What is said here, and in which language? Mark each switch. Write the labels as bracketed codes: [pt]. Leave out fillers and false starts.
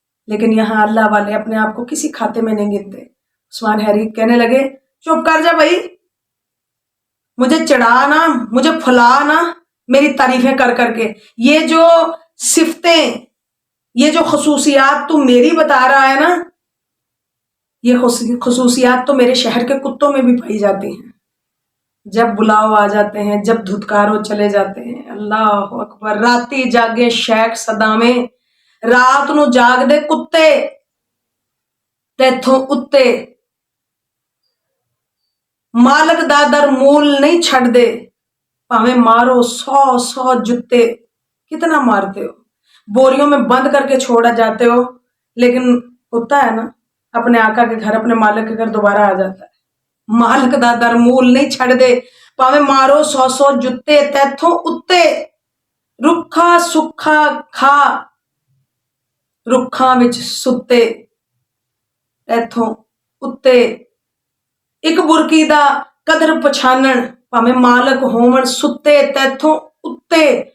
[ur] لیکن یہاں اللہ والے اپنے آپ کو کسی کھاتے میں نہیں گنتے. عثمان حیری کہنے لگے چپ کر جا بھائی، مجھے چڑھانا، مجھے پھلانا میری تعریفیں کر کر کے. یہ جو صفتیں، یہ جو خصوصیات تو میری بتا رہا ہے نا، یہ خصوصیات تو میرے شہر کے کتوں میں بھی پائی جاتی ہیں. جب بلاؤ آ جاتے ہیں، جب دھتکارو چلے جاتے ہیں. اللہ اکبر. [pa] راتی جاگے شیخ صدامے، رات نو جاگ دے کتے تیتھوں اتے، مالک دا در مول نہیں چھڑ دے، پاویں مارو 100 جتے. [ur] کتنا مارتے ہو، بوریوں میں بند کر کے چھوڑا جاتے ہو، لیکن کتا ہے نا اپنے آقا کے گھر، اپنے مالک کے گھر دوبارہ آ جاتا ہے. [pa] مالک دا در مول نہیں چھڑ دے، پاویں مارو 100 جتے تیتھوں اتے، رکھا سکھا کھا رکھاں وچ ستے تیتھوں اتے. ایک برکی دا قدر پچھانن، پاویں مالک ہومن ستے تیتھوں اتے.